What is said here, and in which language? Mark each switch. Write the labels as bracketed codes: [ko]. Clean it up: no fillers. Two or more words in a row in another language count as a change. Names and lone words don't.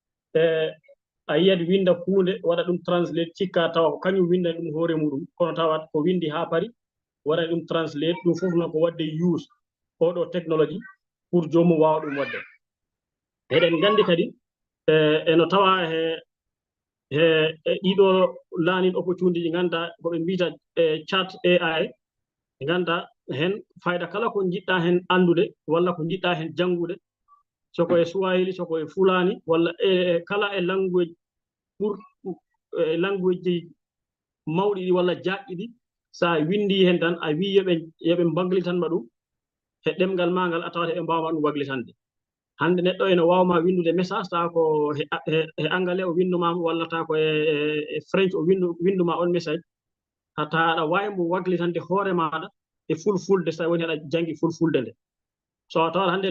[ff] a yiyat winda hunde waɗa ɗum translate cikka tawa ko kañum windani ɗum hoore muɗum kono tawat ko windi haa pari waɗa ɗum translate ɗum fof noon ko wadde use oɗo [fr] technologie pour [ff] joomum waawa ɗum wadde eɗen nganndi kadi eno tawa he ɗiɗo laanin opportunity ɗi ngannduɗaa ko ɓe mbiyata chat AI ɗi ngannduɗaa hen fayda kala ko jiɗɗa hen anndude walla ko jiɗɗa hen janngude soko e Swahili soko e Fulani walla kala e language pour language ji mawɗi ɗi walla jaajƴi ɗi sa windi hen tan a wi yoɓe mbaglitanma ɗum e ɗemgal ma ngal a tawat eɓe mbawma ɗum waglitande hande neɗɗo ene wawma windude message tawa ko e anglais o windumama walla tawa ko e French o winduma on message hatta aɗa wawi mo waglitande hoore maɗa e fulfulde so woni aɗa janggi fulfulde nde so a tawat hande